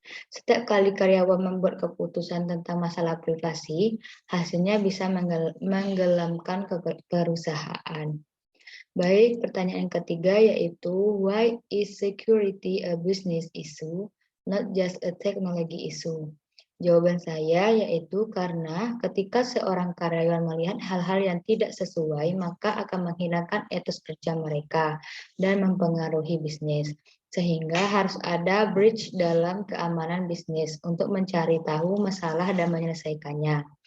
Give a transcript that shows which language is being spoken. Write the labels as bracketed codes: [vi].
[id] Setiap kali karyawan membuat keputusan tentang masalah privasi, hasilnya bisa menggelamkan perusahaan. Baik, pertanyaan ketiga yaitu [en] why is security a business issue, not just a technology issue? [id] Jawaban saya yaitu karena ketika seorang karyawan melihat hal-hal yang tidak sesuai, maka akan menghilangkan etos kerja mereka dan mempengaruhi bisnis. Sehingga harus ada breach dalam keamanan bisnis untuk mencari tahu masalah dan menyelesaikannya.